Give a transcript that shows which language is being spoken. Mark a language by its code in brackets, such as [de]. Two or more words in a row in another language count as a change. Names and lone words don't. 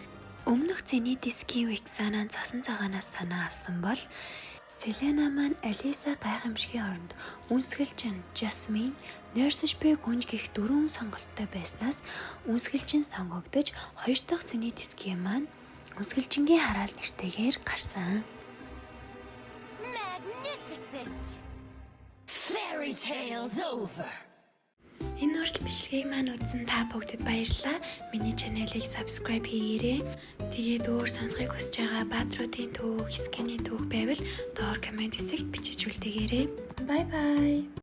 [mn] Өмнөх зенит эсгийн Вексанаа цасан цагаанаас санаа авсан бол Селена маань Алиса гайхамшигын оронд үнсгэлжин Жасмин, Нойрсож буй гүнж гих дөрвөн сонголттой байснаас үнсгэлжин сонгогдож хоёр дахь зенит эсгийн маань үнсгэлжингийн хараал нэртэйгээр гарсан. [en] Fairy tales over. [mn] Энэ урт бичлэгийг маань үзсэн та бүгдэд баярлалаа. Миний чанелыг subscribe хийгээрэй. Тэгээд өөр сонсохыг хүсэж байгаа баатруудын түүх, скиний түүх байвал доор комент хэсэгт бичиж үлдээгээрэй. [en] Bye bye.